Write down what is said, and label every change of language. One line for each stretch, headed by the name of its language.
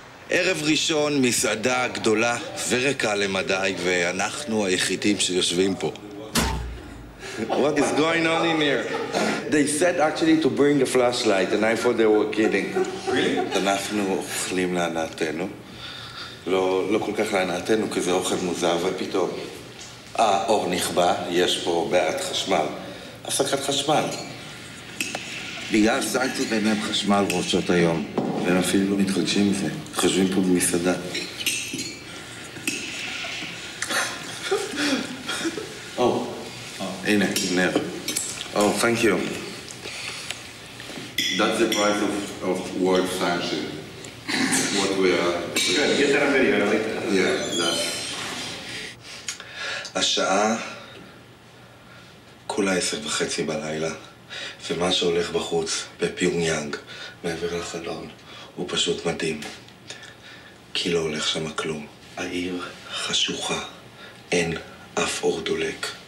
Hebrew: ערב ראשון, מסעדה גדולה וריקה למדי, ואנחנו היחידים שיושבים פה.
English: What is going on in here? They said actually to bring a flashlight, and I thought they were kidding. Really?
Hebrew: אנחנו אוכלים להנאתנו. לא כל כך להנאתנו, כי זה אוכל מוזר, ופתאום האור נכבה, יש פה בעיית חשמל. הפסקת חשמל. בגלל סנקציות אין להם חשמל בשעות היום, והם אפילו לא מתרגשים מזה. חושבים פה במסעדה. הנה, נר.
English: Thank you. That's the price of world sanction. What we are... Good, get that on video, I like that. Yeah, that.
Hebrew: השעה כולה 10:30 בלילה, ומה שהולך בחוץ, בפיונג, מעבר לחלון, הוא פשוט מדהים. כי לא הולך שם כלום. העיר חשוכה, אין אף אור דולק.